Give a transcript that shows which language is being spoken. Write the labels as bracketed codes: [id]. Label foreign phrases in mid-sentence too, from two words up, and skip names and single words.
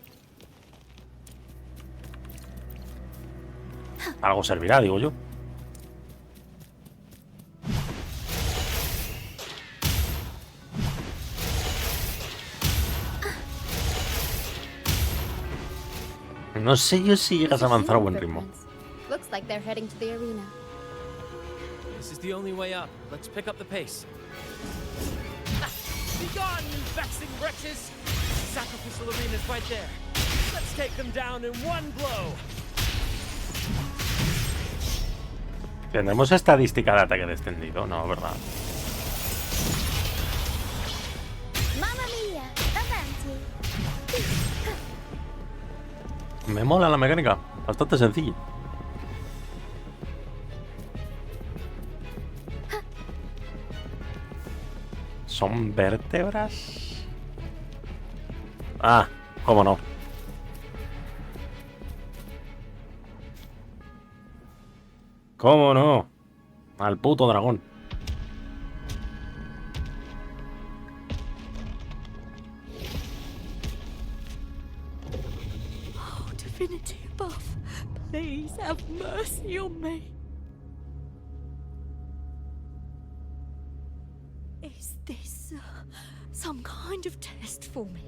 [es] Algo servirá, digo yo. No sé yo si llegas a avanzar a buen ritmo. [en] Looks like they're heading to the arena. This is the only way up. Let's pick up the pace. Be gone, you vexing wretches! Sacrificial arena's right there. Let's take them down in one blow. [es] ¿Tendremos estadística de ataque descendido? No, ¿verdad? [it] Mamma mia, avanti. [es] Me mola la mecánica. Bastante sencilla. ¿Son vértebras? Ah, cómo no. ¿Cómo no? Al puto dragón. [en] Oh, divinity above, please have mercy on me. Is this some kind of test for me?